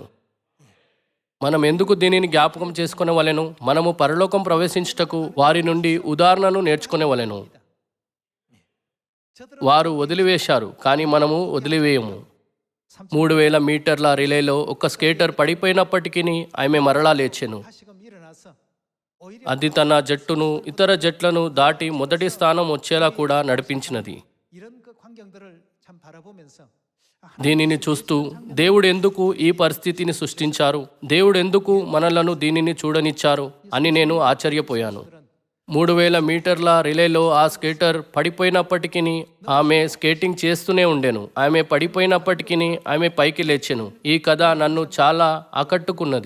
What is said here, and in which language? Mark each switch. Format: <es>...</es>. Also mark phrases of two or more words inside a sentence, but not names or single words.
<te>మనం ఎందుకు దీనిని జ్ఞాపకం చేసుకునేవలెను? మనము పరలోకం ప్రవేశించుటకు వారి నుండి ఉదాహరణను నేర్చుకునేవలెను. వారు వదిలివేశారు, కానీ మనము వదిలివేయము. 3000 మీటర్ల రిలేలో ఒక స్కేటర్ పడిపోయినప్పటికీ ఆమె మరలా లేచెను.</te> <ko>다시금 일어나서 오히려</ko> <te>అది తన జట్టును ఇతర జట్లను దాటి మొదటి స్థానం వచ్చేలా కూడా నడిపించినది.</te> <ko>이런 그 환경들을 참 바라보면서</ko> <te>దీనిని చూస్తూ దేవుడు ఎందుకు ఈ పరిస్థితిని సృష్టించారు, దేవుడు ఎందుకు మనలను దీనిని చూడనిచ్చారు అని నేను ఆశ్చర్యపోయాను. 3000 మీటర్ల రిలేలో ఆ స్కేటర్ పడిపోయినప్పటికీ ఆమె స్కేటింగ్ చేస్తూనే ఉండెను. ఆమె పడిపోయినప్పటికీ ఆమె పైకి లేచెను. ఈ కథ నన్ను చాలా ఆకట్టుకున్నది.</te>